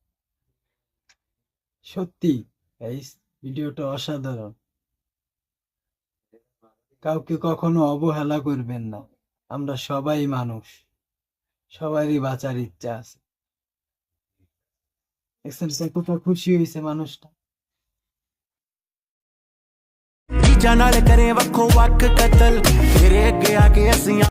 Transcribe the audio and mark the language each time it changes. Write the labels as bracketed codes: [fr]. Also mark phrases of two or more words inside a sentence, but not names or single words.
[bn] সত্যি গাইস, ভিডিওটা অসাধারণ। কাউকে কখনো অবহেলা করবেন না। আমরা সবাই মানুষ, সবারই বাঁচার ইচ্ছা আছে। দেখছেন সে কত খুশি হয়েছে মানুষটা। [pa] ਚੀਜ਼ਾਂ ਨਾਲ ਕਰੇ ਵੱਖੋ ਵੱਖ ਕਤਲ ਤੇਰੇ ਅੱਗੇ ਆ ਕੇ ਅਸੀਂ